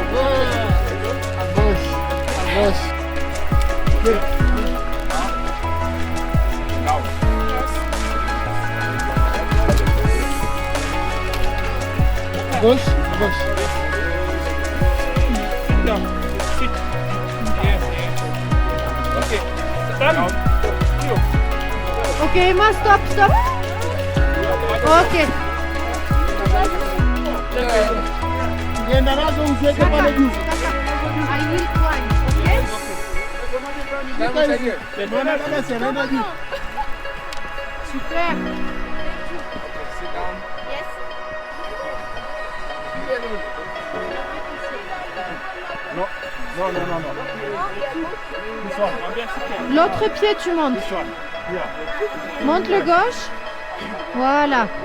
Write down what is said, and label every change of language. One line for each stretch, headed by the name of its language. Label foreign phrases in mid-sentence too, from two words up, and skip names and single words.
French: Gauche, gauche. Ok, Emma, stop. Ok.
Swahili: Nenda nazo usiweke pale juu.
English: I will climb.
Swahili: Maana kama sinaenda juu.
French: Super. Non. L'autre pied, tu montes. Monte le gauche. Voilà.